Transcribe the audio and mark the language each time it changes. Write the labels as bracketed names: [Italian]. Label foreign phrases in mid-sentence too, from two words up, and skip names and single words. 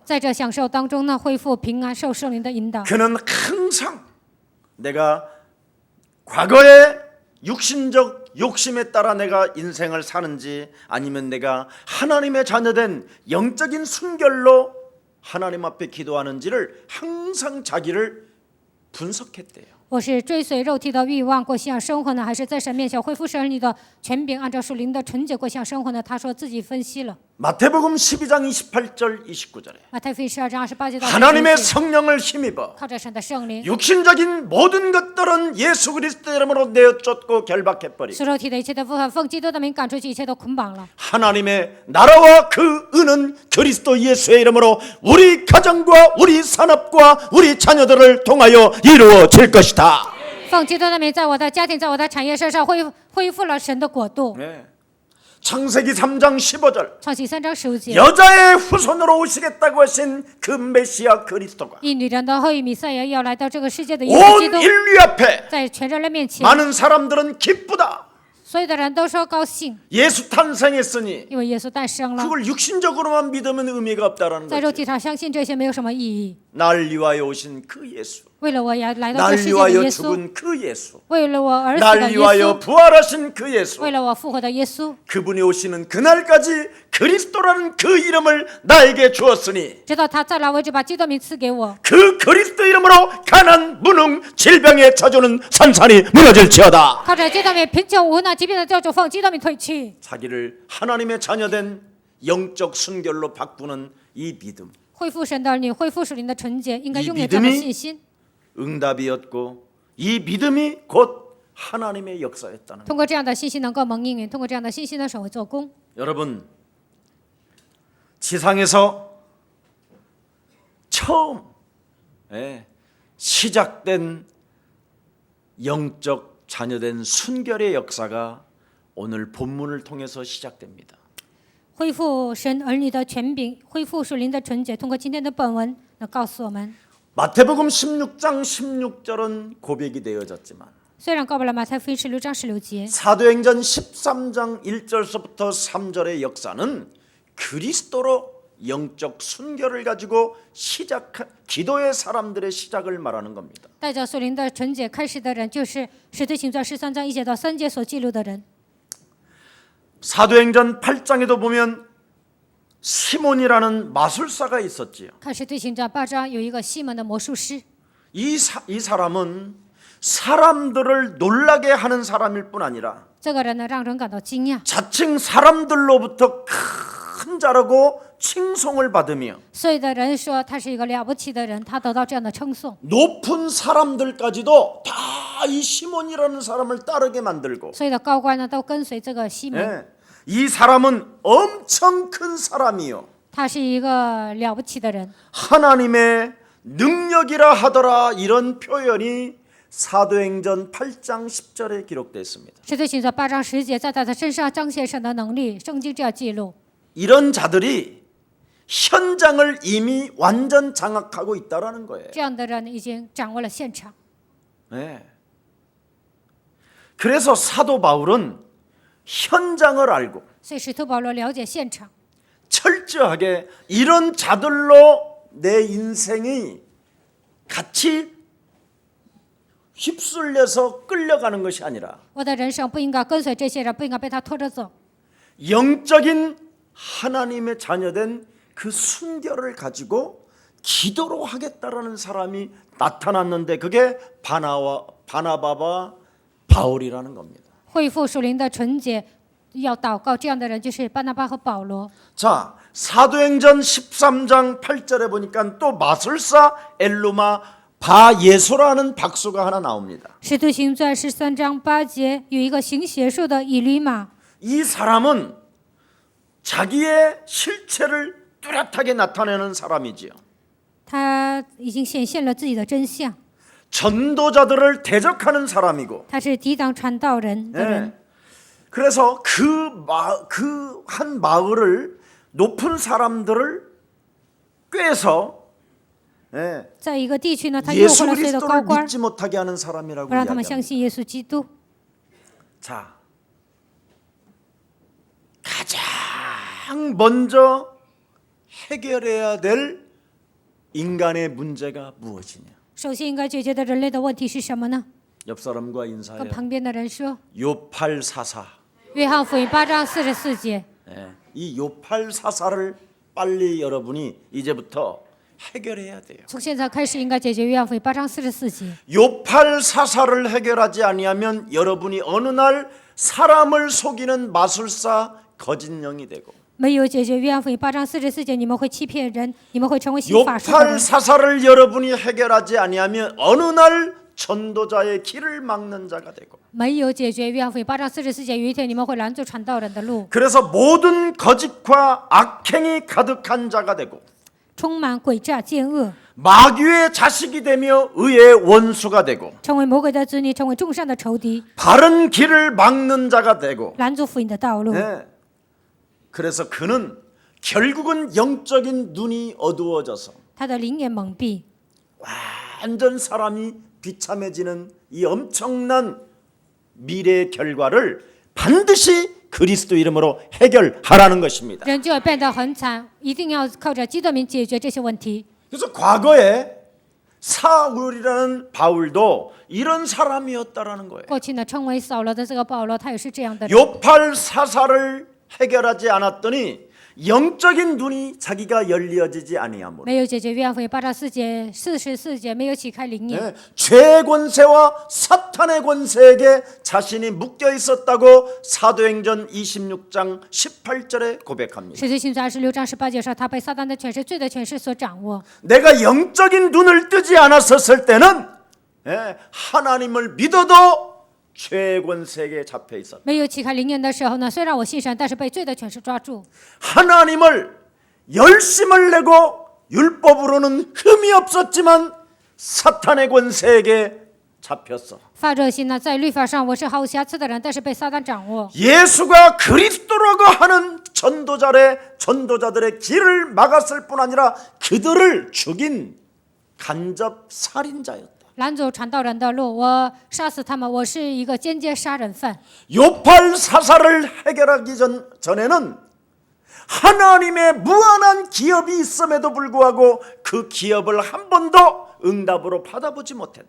[Chinese] 在这享受当中呢，恢复平安，受圣灵的引导。 [Korean] 그는 항상 내가 과거의 육신적 욕심에 따라 내가 인생을 사는지 아니면 내가 하나님의 자녀된 영적인 순결로 하나님 앞에 기도하는지를 항상 자기를 분석했대요. [Chinese] 我是追随肉体的欲望过信仰生活呢，还是在神面前恢复神儿女的权柄，按照属灵的纯洁过信仰生活呢？他说自己分析了。 [Korean] 마태복음 12장 28절 29절에 [Chinese] 马太福音12章28节到 [Korean] 하나님의 [Chinese] 29节， [Korean] 성령을 힘입어 [Chinese] 靠着神的圣灵， [Korean] 육신적인 모든 것들은 예수 그리스도 이름으로 내어쫓고 결박해버리고 [Chinese] 使肉体的一切的部分奉基督的名赶出去，一切都捆绑了。 [Korean] 하나님의 나라와 그 은은 그리스도 예수의 이름으로 우리 가정과 우리 산업과 우리 자녀들을 통하여 이루어질 것이다. [Chinese] 奉基督的名，在我的家庭，在我的产业身上恢复了神的国度。 [Korean] 네. 창세기 3장 15절 [Chinese] 创启3章15节， [Korean] 여자의 후손으로 오시겠다고 하신 그 메시아 그리스도가 [Chinese] 以女人的后裔弥赛亚要来到这个世界的耶稣基 [Korean] 온 [Chinese] 督， [Korean] 인류 앞에 [Chinese] 在全人类面前， [Korean] 많은 사람들은 기쁘다. [Chinese] 所有的人都说高兴， [Korean] 예수 탄생했으니 [Chinese] 因为耶稣诞生了。 [Korean] 그걸 육신적으로만 믿으면 의미가 없다라는 [Chinese] 在肉 [Korean] 거죠. [Chinese] 体上相信这些没有什么意义。 [Korean] 날 위하여 오신 그 예수, [Chinese] 为了我要来到这 [Korean] 날 [Chinese] 世界的 [Korean] 위하여 [Chinese] 耶稣， [Korean] 죽은 그 예수, [Chinese] 为了我而死的 [Korean] 날 [Chinese] 耶 [Korean] 위하여 [Chinese] 稣， [Korean] 부활하신 그 예수, [Chinese] 为了我复活的耶稣， [Korean] 그분이 오시는 그날까지 그리스도라는 그 이름을 나에게 주었으니 [Chinese] 直到他再来为止，把基督名赐给我。 [Korean] 그 그리스도 이름으로 가난, 무능, 질병에 처주는 산산이 무너질지어다. [Chinese] 靠着基督名，贫穷无能疾病的救主奉基督名退去， [Korean] 자기를 하나님의 자녀된 영적 순결로 바꾸는 이 믿음, [Chinese] 恢复神的儿女，恢复属灵的纯洁，应该 [Korean] 이 [Chinese] 拥有这样的 [Korean] 믿음이 [Chinese] 信心。 [Korean] 응답이었고 이 믿음이 곧 하나님의 역사였다는 [Chinese] 通过这样的信心能够蒙应允，通过这样的信心呢，神会做工。 [Korean] 여러분, 지상에서 처음 시작된 영적 자녀된 순결의 역사가 오늘 본문을 통해서 시작됩니다. [Chinese] 恢复神儿女的权柄，恢复属灵的纯洁，通过今天的本文能告诉我们。 [Korean] 마태복음 16장 16절은 고백이 되어졌지만 [Chinese] 虽然告白了马太福音16章16节， [Korean] 사도행전 13장 1절서부터 3절의 역사는 그리스도로 영적 순결을 가지고 기도의 사람들의 시작을 말하는 겁니다. [Chinese] 带着属灵的纯洁开始的人，就是使徒行传13章1节到3节所记录的人。 [Korean] 사도행전 8장에도 보면 시몬이라는 마술사가 있었지요. [Chinese] 看使徒行传8章有一个西门的魔术师， [Korean] 이 사람은 사람들을 놀라게 하는 사람일 뿐 아니라 [Chinese] 这个人呢让人感到惊讶， [Korean] 자칭 사람들로부터 큰 자라고 칭송을 받으며 [Chinese] 所有的人说他是一个了不起的人，他得到这样的称颂， [Korean] 높은 사람들까지도 다 이 시몬이라는 사람을 따르게 만들고 [Chinese] 所有的高官呢都跟随这个西门。 [Korean] 예, 이 사람은 엄청 큰 사람이요 [Chinese] 他是一个了不起的人， [Korean] 하나님의 능력이라 하더라 이런 표현이 사도행전 8장 10절에 기록되어 있습니다. [Chinese] 使徒行传8章10节，在他的身上彰显神的能力，圣经这样记录。 [Korean] 이런 자들이 현장을 이미 완전 장악하고 있다라는 거예요. [Chinese] 这样的人已经掌握了现场， [Korean] 네. 그래서 사도 바울은 현장을 알고 [Chinese] 所以使徒保罗了解现场， [Korean] 철저하게 이런 자들로 내 인생이 같이 휩쓸려서 끌려가는 것이 아니라 [Chinese] 我的人生不应该跟随这些人，不应该被他拖着走。 [Korean] 영적인 하나님의 자녀된 그 순결을 가지고 기도로 하겠다라는 사람이 나타났는데 그게 바나바와 바울이라는 겁니다. [Chinese] 恢复属灵的纯洁，要祷告，这样的人就是巴拿巴和保罗。 [Korean] 자, 사도행전 13장 8절에 보니까 또 마술사 엘루마 바예소라는 박수가 하나 나옵니다. [Chinese] 使徒行传13章8节有一个行邪术的以吕马， [Korean] 이 사람은 자기의 실체를 뚜렷하게 나타내는 사람이지요. [Chinese] 他已经显现了自己的真相， [Korean] 전도자들을 대적하는 사람이고, [Chinese] 他是抵挡传道人的人。 [Korean] 그래서 그 한 마을을 높은 사람들을 꿰서 [Chinese] 在一个地区呢，他诱 [Korean] 예수 [Chinese] 惑了所有的高 [Korean] 그리스도를 [Chinese] 官， [Korean] 믿지 못하게 하는 사람이라고 [Chinese] 不让他们相 [Korean] 이야기합니다. [Chinese] 信耶稣基督。 [Korean] 자, 가장 먼저 해결해야 될 인간의 문제가 무엇이냐? [Chinese] 首先应该解决的人类的问题是什么呢？ [Korean] 옆 사람과 [Chinese] 跟 [Korean] 인사해요. [Chinese] 旁边的人说， [Korean] 요팔사사. [Chinese] 约翰福音8章44节， [Korean] 이 요팔사사를 빨리 여러분이 이제부터 해결해야 돼요. [Chinese] 从现在开始应该解决约翰福音8章44节。 [Korean] 요팔사사를 해결하지 아니하면 여러분이 어느 날 사람을 속이는 마술사 거짓령이 되고, [Chinese] 没有解决约翰福音8章44节，你们会欺骗人，你们会成为行法术的人。 [Korean] 요팔사사를 여러분이 해결하지 아니하면 어느 날 전도자의 길을 막는 자가 되고, [Chinese] 没有解决约翰福音8章44节，有一天你们会拦阻传道人的路， [Korean] 그래서 모든 거짓과 악행이 가득한 자가 되고, [Chinese] 充满诡诈奸恶， [Korean] 마귀의 자식이 되며 의의 원수가 되고, [Chinese] 成为魔鬼的子女，成为众善的仇敌， [Korean] 바른 길을 막는 자가 되고, [Chinese] 拦阻福音的道路。 [Korean] 그래서 그는 결국은 영적인 눈이 어두워져서 [Chinese] 他的灵眼蒙蔽， [Korean] 완전 사람이 비참해지는 이 엄청난 미래의 결과를 반드시 그리스도 이름으로 해결하라는 것입니다. [Chinese] 人就会变得很惨，一定要靠着基督名解决这些问题。 [Korean] 그래서 과거에 사울이라는 바울도 이런 사람이었다라는 거예요. [Chinese] 过去呢，称为扫罗的这个保罗，他也是这样的人。 [Korean] 요팔사사를 해결하지 않았더니 영적인 눈이 자기가 열려지지 아니하므로 [Chinese] 没有解决约翰福音8章44节，没有启开灵眼， [Korean] 죄의 권세와 사탄의 권세에게 자신이 묶여 있었다고 사도행전 26장 18절에 고백합니다. [Chinese] 使徒行传26章18节说，他被撒旦的权势、罪的权势所掌握。 [Korean] 내가 영적인 눈을 뜨지 않았었을 때는 하나님을 믿어도 죄의 권세에게 잡혀 있었다. [Chinese] 没有启开灵眼的时候呢，虽然我信神，但是被罪的权势抓住。 [Korean] 하나님을 열심을 내고 율법으로는 흠이 없었지만 사탄의 권세에게 잡혔어. [Chinese] 发热心呢，在律法上我是毫无瑕疵的人，但是被撒旦掌握。 [Korean] 예수가 그리스도라고 하는 전도자들의 길을 막았을 뿐 아니라 그들을 죽인 간접 살인자였다. [Chinese] 拦阻传道人的路，我杀死他们，我是一个间接杀人犯。 [Korean] 요팔사사를 해결하기 전에는 하나님의 무한한 기업이 있음에도 불구하고 그 기업을 한 번도 응답으로 받아보지 못했다.